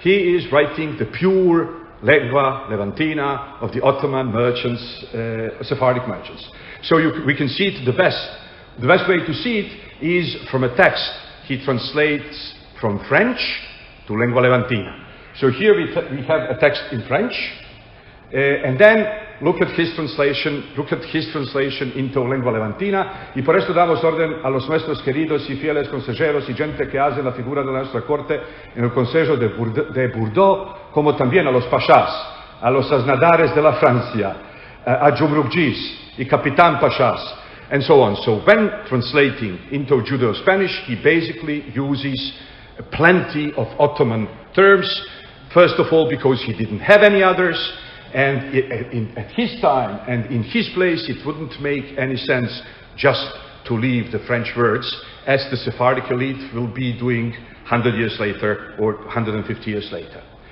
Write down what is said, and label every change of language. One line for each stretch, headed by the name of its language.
English: He is writing the pure Lengua Levantina of the Ottoman merchants, Sephardic merchants. So we can see it the best way to see it is from a text he translates from French to Lengua Levantina. So here we have a text in French, and then look at his translation into lengua levantina,
Spanish: y por esto damos orden a los nuestros queridos y fieles consejeros y gente que hace la figura de nuestra corte en el Consejo de Bordeaux, como también a los pashas, a los aznadares de la Francia, a Jumrukjis y Capitán Pashas,
English: and so on. So when translating into Judeo-Spanish, he basically uses plenty of Ottoman terms, first of all because he didn't have any others, and at his time and in his place it wouldn't make any sense just to leave the French words, as the Sephardic elite will be doing 100 years later or 150 years later.